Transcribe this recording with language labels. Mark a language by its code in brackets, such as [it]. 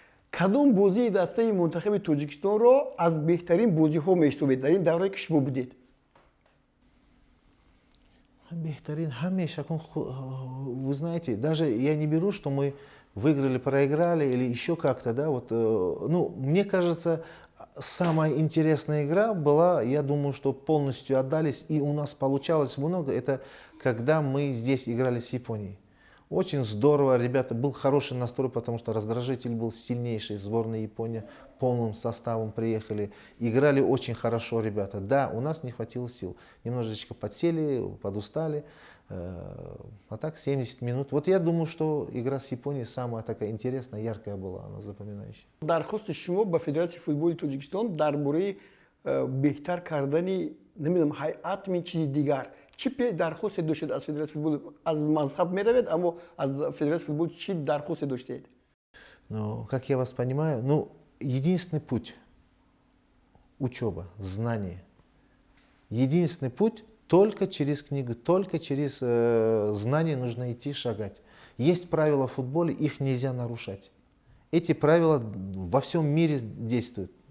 [tg] Кадом бозии дастаи мунтахаби Тоҷикистонро аз беҳтарин бозиҳо меҳисобед дар ин даврае ки шумо будед? [ru] Бехтарин, Хамеша, вы знаете, даже я не беру, что мы выиграли, проиграли или еще как-то, да, вот, мне кажется, самая интересная игра была, я думаю, что полностью отдались, и у нас получалось много, это когда мы здесь играли с Японией. Очень здорово, ребята, был хороший настрой, потому что раздражитель был сильнейший. Сборная Японии полным составом приехали. Играли очень хорошо ребята. Да, у нас не хватило сил. Немножечко подсели, подустали. А так 70 минут. Вот я думаю, что игра с Японией самая такая интересная, яркая была, она запоминающая. [tg] Дархости шумо ба Федератсияи футболи Тоҷикистон дар бораи беҳтар кардани, намедонам, ҳайат мен чизи дигар. Чӣ дархосте доштед аз Федератсияи футболи? Аз мазҳаб меравед, аммо аз Федератсияи футболи чӣ дархосте доштед? [ru] Ну, как я вас понимаю, единственный путь – учеба, знание. Единственный путь – только через книгу, только через знание нужно идти, шагать. Есть правила в футболе, их нельзя нарушать. Эти правила во всем мире действуют.